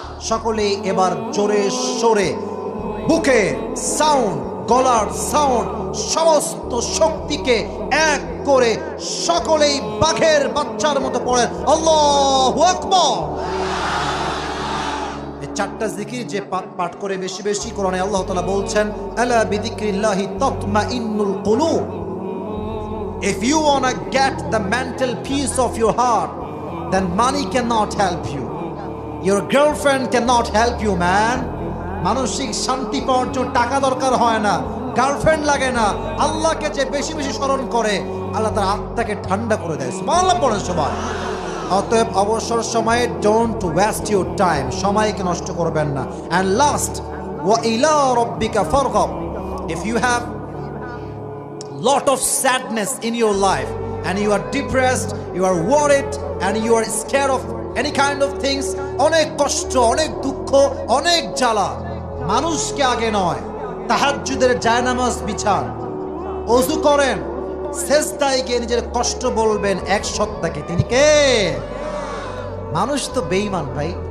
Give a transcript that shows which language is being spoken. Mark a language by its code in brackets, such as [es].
[bn] সকলেই এবার জোরে সোরে বুকে সাউন্ড, গলার সাউন্ড, সমস্ত শক্তিকে এক করে সকলেই বাঘের বাচ্চার মতো পড়েন আল্লাহু আকবার। এই 4টা জিকির যে পাঠ করে বেশি বেশি, কোরআনে আল্লাহ তাআলা বলছেন [ar] আলা বিযিকরিল্লাহি তাতমাইন্নুল কুলুব। [en] If you want to get the mental peace of your heart, then money cannot help you. Your girlfriend cannot help you, man. [bn] মানসিক শান্তি পাওয়ার জন্য টাকা দরকার হয় না, গার্লফ্রেন্ড লাগে না। আল্লাহকে যে বেশি বেশি স্মরণ করে, আল্লাহ তার আত্মাকে ঠান্ডা করে দেয়। সুবহানাল্লাহ পড়েন সবাই। অতএব অবসর সময়ে [en] don't waste your time, [bn] সময়কে নষ্ট করবেন না। [en] and last, [ar] ওয়া ইলা রাব্বিকা ফারগাব। [en] if you have lot of sadness in your life and you are depressed, you are worried and you are scared of any kind of things, [bn] অনেক কষ্ট, অনেক দুঃখ, অনেক জ্বালা, মানুষকে আগে নয়, তাহাজ্জুদের জায়নামাজ বিছান, ওযু করেন, সেজদায় গিয়ে নিজের কষ্ট বলবেন এক সত্তাকে, তিনি কে? মানুষ তো বেঈমান ভাই।